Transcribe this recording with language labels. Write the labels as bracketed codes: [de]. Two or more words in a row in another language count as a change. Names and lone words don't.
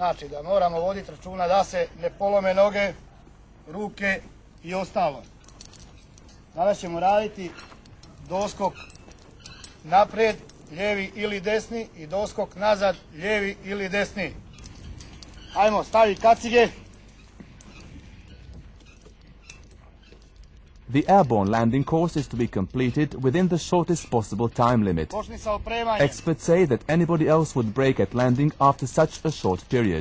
[bs] Znači da moramo voditi računa da se ne polome noge, ruke i ostalo. Danas ćemo raditi doskok naprijed, lijevi ili desni, i doskok nazad, lijevi ili desni. Ajmo, stavi kacige. [en] The airborne landing course is to be completed within the shortest possible time limit. [bs] Počni sa opremanjem. [en] Experts say that anybody else would break at landing after such a short period.